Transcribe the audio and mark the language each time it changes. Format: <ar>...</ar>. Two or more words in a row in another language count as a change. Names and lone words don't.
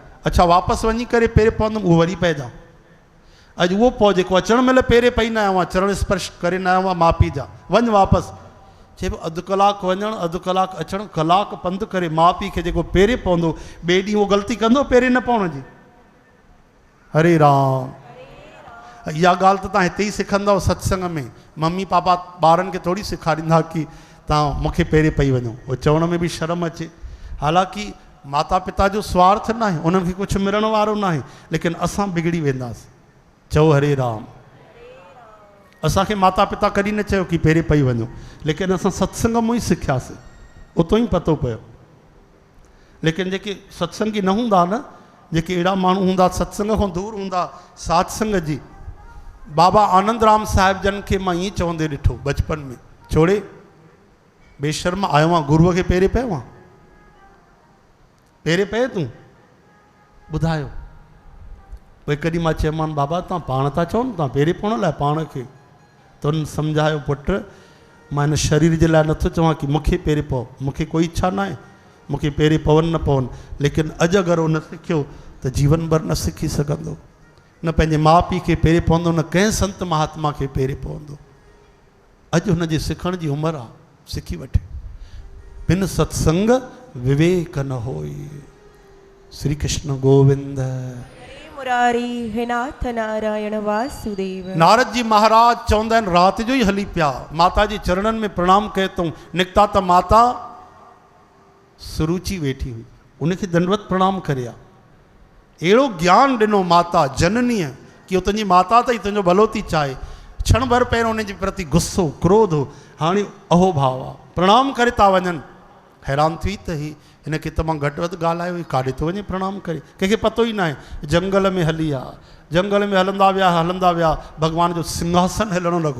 <sd>अच्छा, वापसि वञी करे पेरे पवंदुमि, उहो वरी पइजां। अॼु उहो पौ जेको अचण महिल पेरे पई न आयो आहे, चरण स्पर्श करे न आयो आहे माउ पीउ जा, वञ वापसि। चए पियो अधु कलाकु वञणु, अधु कलाकु अचणु, कलाकु पंधु करे माउ पीउ खे जेको पेरे पवंदो, ॿिए ॾींहुं उहो ग़लती कंदो पेरे न पवण जी। हरे राम। इहा ॻाल्हि त तव्हां हिते ई सिखंदव सत्संग में। मम्मी पापा ॿारनि खे थोरी सेखारींदा कि तव्हां मूंखे पेरे पई वञो, उहो चवण में बि शर्म अचे। हालांकि माता पिता जो स्वार्थ न आहे, उन्हनि खे कुझु मिलण वारो न आहे, लेकिन असां बिगड़ी वेंदासीं। चओ हरे राम। असांखे माता पिता कॾहिं न चयो कि पेरे पई वञो, लेकिन असां सत्संग मां ई सिखियासीं, उतो ई पतो पियो। लेकिन जेके सत्संगी न हूंदा न, जेके अहिड़ा माण्हू हूंदा सत्संग खां दूर हूंदा, सात्संग जी, बाबा आनंद राम साहिब जन खे मां ईअं चवंदे ॾिठो बचपन में, छोड़े बेशर्म आयो आहियां, गुरूअ खे पेरे पियो आहे, पेरे पए तूं, ॿुधायो। पोइ कॾहिं मां चयोमांनि बाबा तव्हां पाण था चओ न, तव्हां पेरे पवण लाइ पाण खे? त उन्हनि सम्झायो, पुट मां हिन शरीर जे लाइ नथो चवां कि मूंखे पेरे पओ, मूंखे कोई इच्छा न आहे मूंखे पेरे पवनि न पवनि, लेकिन अॼु अगरि उहो न सिखियो त जीवन भर न सिखी सघंदो, न पंहिंजे माउ पीउ खे पेरे पवंदो, न कंहिं संत महात्मा खे पेरे पवंदो। अॼु हुनजे सिखण जी उमिरि आहे, सिखी वठे।</sd> <awa>बिन सत्संग विवेक न होई।</awa> <sd>श्री कृष्ण गोविंद। मुरारी हे नाथ नारायण वासुदेव। नारद जी महाराज चवंदा आहिनि राति जो ई हली पिया, माता जी चरणनि में प्रणाम कयो अथऊं, निकिता त माता सुरुचि वेठी हुई, उनखे दंडवत प्रणाम करिया। अहिड़ो ज्ञान ॾिनो माता जननीअ कि उहो तुंहिंजी माता अथई, तुंहिंजो भलो थी चाहे। क्षण भर पहिरियों उनजे प्रति गुस्सो क्रोध हो, हाणे अहोभाव आहे, प्रणाम करे था वञनि। हैरान थी त ही हिनखे त मां घटि वधि ॻाल्हायो, ही काॾे थो वञे प्रणाम करे, कंहिंखे पतो ई न आहे। जंगल में हली आहे, जंगल में हलंदा विया भॻवान जो सिंहासन हिलणु लॻो।</sd>